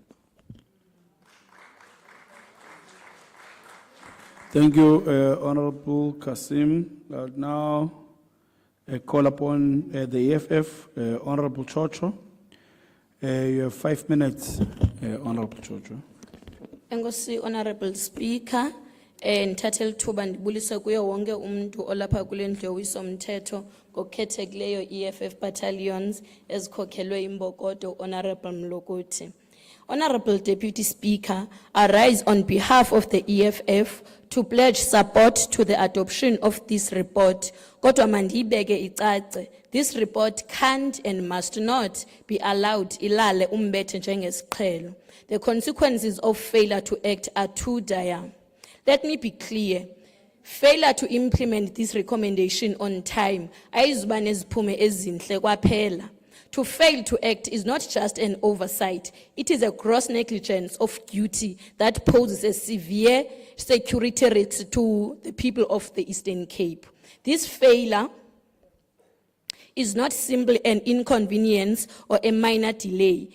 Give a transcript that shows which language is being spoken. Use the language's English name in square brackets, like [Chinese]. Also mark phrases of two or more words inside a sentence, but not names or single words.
[English] Thank you, Honorable Kasim. Now, call upon the EFF, Honorable Chocho. You have 5 minutes, Honorable Chocho. [Xhosa] Enkosi, [English] Honorable Speaker, [Xhosa] ngithatha lithuba ndibulise kuyo wonke umuntu olapha kule ndlu yowiso-mthetho ngokukhethekileyo EFF battalions ezikhokhelwe imbokodo Honorable Mlokuthi. [English] Honorable Deputy Speaker, I rise on behalf of the EFF to pledge support to the adoption of this report. [Xhosa] Kodwa mandiyibeke icace, [English] this report can't and must not be allowed [Xhosa] ilale umbethe njengesiqhelo. [English] The consequences of failure to act are too dire. Let me be clear. Failure to implement this recommendation on time [Xhosa] ayizuba neziphumo ezinhle kwaphela. [English] To fail to act is not just an oversight, it is a gross negligence of duty that poses a severe security risk to the people of the Eastern Cape. This failure is not simply an inconvenience or a minor delay.